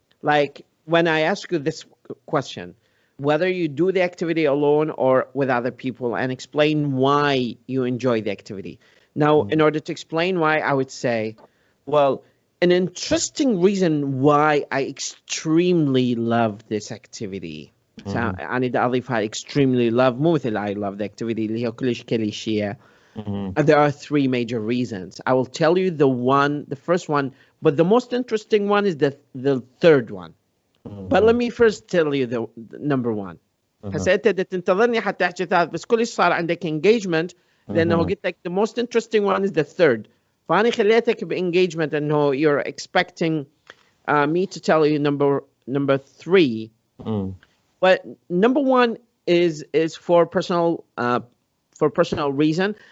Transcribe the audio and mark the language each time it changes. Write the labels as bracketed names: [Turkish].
[English] Like when I ask you this question, whether you do the activity alone or with other people, and explain why you enjoy the activity. Now, in Mhm. order to explain why, I would say, well, an interesting reason why I extremely love this activity. Mhm. [Arabic] أنا بدي أضيفها [English] extremely love [Arabic] مو مثل [English] I love the activity [Arabic] اللي هي كلش كليشيه. Mhm. [English] There are three major reasons. I will tell you the first one, but the most interesting one is the third one. But let Mhm. me first tell you the number one. Mhm. [Arabic] هسه انت بدك تنتظرني حتى احكي ثالث بس كلش صار عندك engagement لانه Mhm. قلت لك [English] the most interesting one is the third. [Arabic] فأنا خليتك بengagement انه [English] you're expecting me to tell you number three. Mhm. But number one is for personal reason.